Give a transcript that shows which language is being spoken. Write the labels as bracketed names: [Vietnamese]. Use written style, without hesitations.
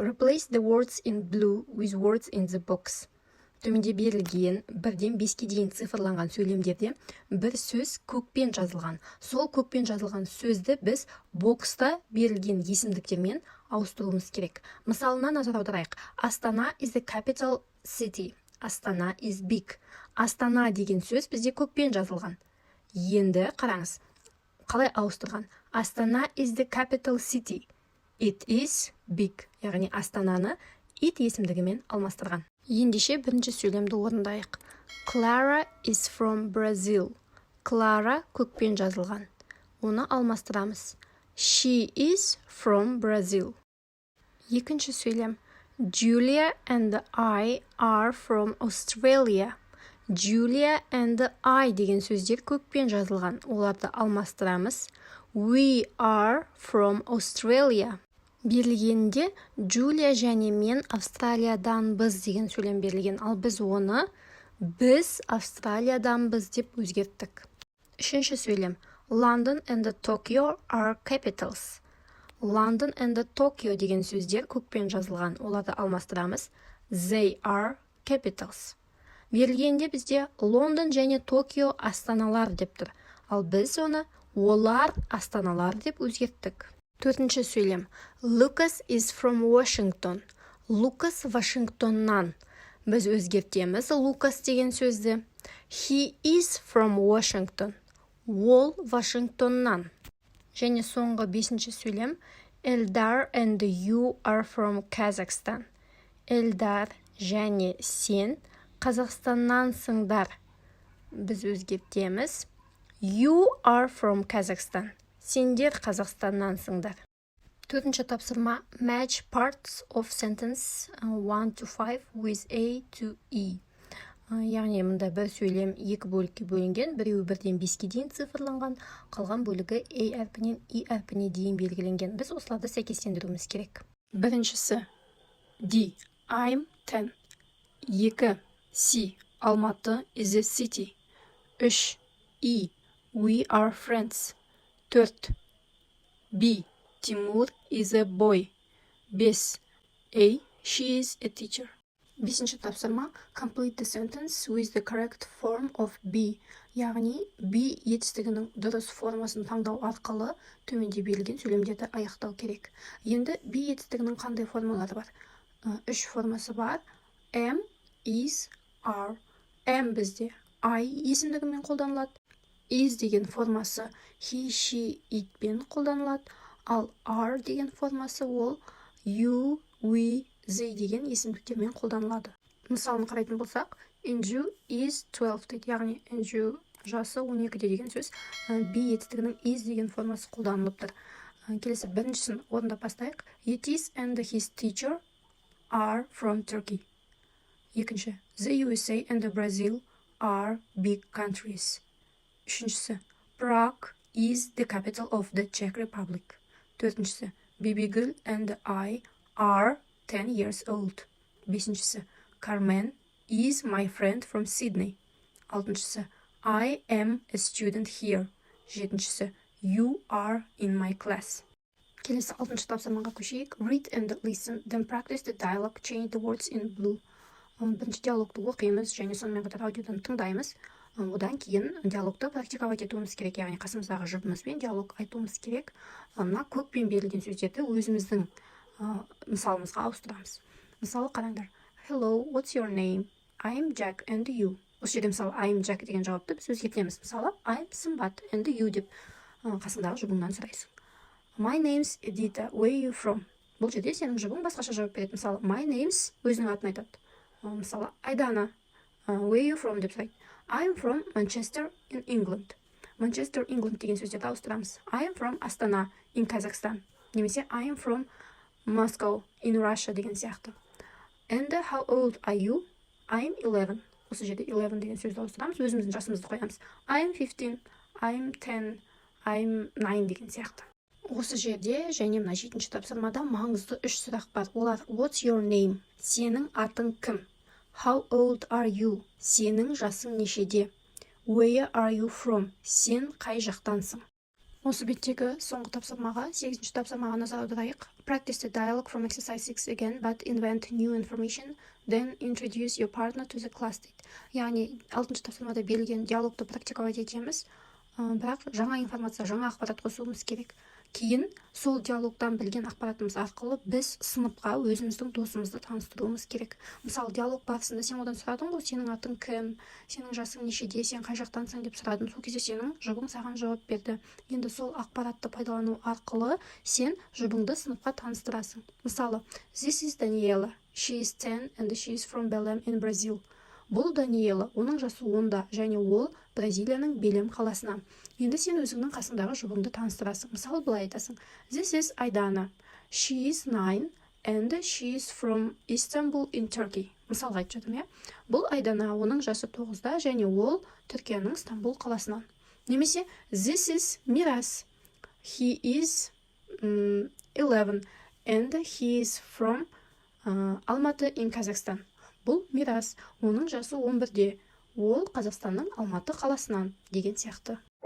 [English] Replace the words in blue with words in the box. [Kazakh] Төменде берілген 1-ден 5-ке дейін цифрланған сөйлемдерде бір сөз көкпен жазылған. Сол көкпен жазылған сөзді біз бокста берілген есімдіктермен ауыстыруымыз керек. Мысалына назар аударайық. [English] Астана is the capital city. Астана is big. [Kazakh] Астана деген сөз бізде көкпен жазылған. Енді қараңыз. Қалай ауыстырған? [English] Астана is the capital city. It is big. [Kazakh] Яғни Астананы it есімдігімен алмастырған. Ендеше бірінші сөйлемді орындайық. [English] Clara is from Brazil. [Kazakh] Clara көкпен жазылған. Оны алмастырамыз. [English] She is from Brazil. [Kazakh] Екінші сөйлем. [English] Julia and I are from Australia. [Kazakh] Julia and I деген сөздер көкпен жазылған. Оларды алмастырамыз. [English] We are from Australia. [Kazakh] Берілгенде Джулия және мен Австралияданбыз деген сөйлем берілген. Ал біз оны біз Австралияданбыз деп өзгерттік. Үшінші сөйлем. [English] London and Tokyo are capitals. [Kazakh] London and Tokyo деген сөздер көкпен жазылған. Оларды алмастырамыз. [English] They are capitals. [Kazakh] Берілгенде бізде Лондон және Токио астаналар деп тұр. Ал біз оны олар астаналар деп өзгерттік. Төртінші сөйлем. [English] Lucas is from Washington. [Kazakh] Lucas Вашингтоннан. Біз өзгертеміз Lucas деген сөзді. [English] He is from Washington. [Kazakh] Ол Вашингтоннан. Және соңғы 5-ші сөйлем. [English] Eldar and you are from Kazakhstan. [Kazakh] Эльдар және сен Қазақстаннансыңдар. Біз өзгертеміз. [English] You are from Kazakhstan. [Kazakh] Сендер Қазақстаннансыңдар. Төртінші тапсырма. [English] Match parts of sentence 1 to 5 with A to E. [Kazakh] Яғни мұнда бір сөйлем 2 бөлікке бөлінген, біреуі 1-ден 5-ке дейін цифрланған, қалған бөлігі A әрпінен E әрпіне дейін белгіленген. Біз осыларды сәйкестендіруіміз керек. Біріншісі [English] D. I'm 10. 2. C. Алматы is a city. 3. E. We are friends. 4. B. Timur is a boy. 5. A. She is a teacher. [Kazakh] 5-ші тапсырма. [English] Complete the sentence with the correct form of B. [Kazakh] Яғни B етістігінің дұрыс формасын таңдау арқылы төменде берілген сөйлемдерді аяқтау керек. Енді B етістігінің қандай формалары бар? 3 формасы бар. Am, is, are. Am бізде I есімдігімен қолданылады. Is деген формасы he, she, it пен қолданылады. Ал are деген формасы ол you, we, they деген есімдіктермен қолданылады. Мысалын қарайтын болсақ, [English] Inju is 12 [Kazakh] дейді. Яғни Inju жасы 12 деген сөз B етістігінің is деген формасы қолданылып тұр. Келесі біріншісін орындап бастайық. [English] Yetis and his teacher are from Turkey. [Kazakh] Екінші. [English] The USA and Brazil are big countries. [Kazakh] Үшіншісі. [English] Prague is the capital of the Czech Republic. [Kazakh] Төртіншісі. [English] Bibigul and I are 10 years old. [Kazakh] Бесіншісі. [English] Carmen is my friend from Sydney. [Kazakh] Алтыншысы. [English] I am a student here. [Kazakh] Жетіншісі. [English] You are in my class. [Kazakh] Келесі алтыншы тапсырмаға көшейік. [English] Read and listen, then practice the dialogue, change the words in blue. [Kazakh] Бірінші диалогты оқимыз және сонымен қатар аудиодан тыңдаймыз. Одан кейін диалогты практиковать етуіміз керек, яғни қасымыздағы жұбымызбен диалог айтуымыз керек. Мына көкпен берілген сөздерді өзіміздің мысалымызға ауыстырамыз. Мысалы қараңдар. [English] Hello, what's your name? I'm Jack and you. [Kazakh] Осы жерде мысалы [English] I'm Jack [Kazakh] деген жауапты біз өзгертеміз. Мысалы [English] I'm Сымбат and you [Kazakh] деп қасыңдағы жұбыңнан сұрайсың. [English] My name's Edita, where are you from? [Kazakh] Бұл жерде сенің жұбың басқаша жауап береді. Мысалы [English] my name's [Kazakh] өзінің атын айтады. [English] Мысалы Айдана, where are you from [Kazakh] деп сұрайды. [English] I'm from Manchester in England. [Kazakh] Manchester, England деген сөздерді ауыстырамыз. [English] I'm from Астана in Kazakhstan. [Kazakh] Немесе [English] I'm from Moscow in Russia [Kazakh] деген сияқты. [English] And how old are you? I'm 11. [Kazakh] Осы жерде 11 деген сөзді ауыстырамыз, өзіміздің жасымызды қоямыз. [English] I'm 15, I'm 10, I'm 9 [Kazakh] деген сияқты. Осы жерде және мына 7-ші тапсырмада маңызды 3 сұрақ бар. Олар [English] what's your name? [Kazakh] Сенің атың кім? [English] How old are you? [Kazakh] Сенің жасың нешеде? [English] Where are you from? [Kazakh] Сен қай жақтансың? Осы беттегі соңғы тапсырмаға, 8-ші тапсырмаға назар аударайық. [English] Practice the dialogue from exercise 6 again, but invent new information, then introduce your partner to the class [Kazakh] дейді. Яғни 6-ші тапсырмада берілген диалогты практиковать етеміз, бірақ жаңа информация, жаңа ақпарат қосуымыз керек. Кейін сол диалогтан білген ақпаратымыз арқылы біз сыныпқа өзіміздің досымызды таныстыруымыз керек. Мысалы, диалог барысында сен одан сұрадың ғой, сенің атың кім, сенің жасың нешеде, сен қай жақтансың деп сұрадың. Сол кезде сенің жұбың саған жауап берді. Енді сол ақпаратты пайдалану арқылы сен жұбыңды сыныпқа таныстырасың. [English] Мысалы, this is Daniela, she is 10 and she is from Belém in Brazil. [Kazakh] Бұл Даниэла, оның жасы 10-да, және ол Бразилияның Белем қаласынан. Енді сен өзіңнің қасындағы жұбыңды таныстырасың. Мысалы, былай айтасың. [English] This is Айдана. She is 9 and she is from Istanbul in Turkey. [Kazakh] Мысалға айтып жатырмын, Бұл Айдана, оның жасы 9-да, және ол Түркияның Стамбул қаласынан. Немесе [English] this is Мирас. He is 11 and he is from Алматы in Kazakhstan. [Kazakh] Бұл Мирас, оның жасы 11-де, ол Қазақстанның Алматы қаласынан деген сияқты.